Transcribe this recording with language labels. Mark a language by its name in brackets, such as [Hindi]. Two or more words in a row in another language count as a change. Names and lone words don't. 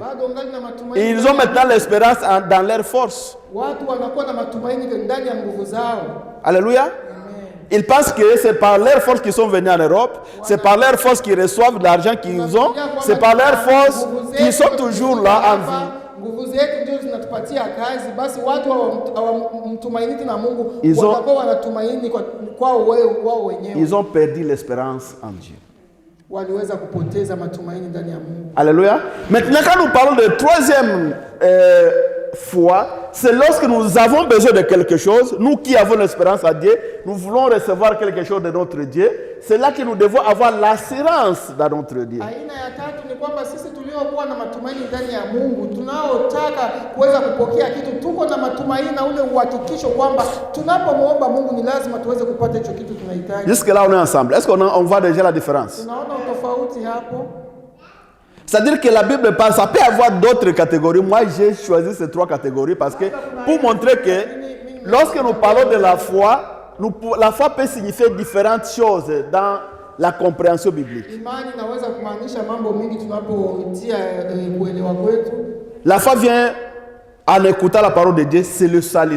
[French] Et ils ont maintenant l'espérance dans leur force. Alléluia. Ils pensent que c'est par leur force qu'ils sont venus en Europe, c'est par leur force qu'ils reçoivent l'argent qu'ils ont, c'est par leur force qu'ils sont toujours là en vie. [Swahili] Nguvu zetu ndio zinatupatia kazi, basi watu hawamtumaini na Mungu, wanakuwa wanatumaini kwa wao wenyewe. [French] Ils ont perdu l'espérance en Dieu. [Swahili] waliweza kupoteza matumaini ndani ya Mungu. [French] Alléluia. Maintenant, quand nous parlons de troisième foi, c'est lorsque nous avons besoin de quelque chose, nous qui avons l'espérance à Dieu, nous voulons recevoir quelque chose de notre Dieu, c'est là que nous devons avoir l'assurance dans notre Dieu. [Swahili] Aina ya tatu ni kwamba sisi tuliokuwa na matumaini ndani ya Mungu, tunaotaka kuweza kupokea kitu, tuko na matumaini na ule uhakikisho kwamba tunapomuomba Mungu ni lazima tuweze kupata hicho kitu tunahitaji. [French] Jusque là on est ensemble. Est-ce qu'on voit déjà la différence? [Swahili] Tunaona tofauti hapo. [French] C'est-à-dire que la Bible parle, ça peut avoir d'autres catégories. Moi, j'ai choisi ces trois catégories parce que pour montrer que lorsque nous parlons de la foi, la foi peut signifier différentes choses dans la compréhension biblique. La foi vient en écoutant la parole de Dieu, c'est le salut.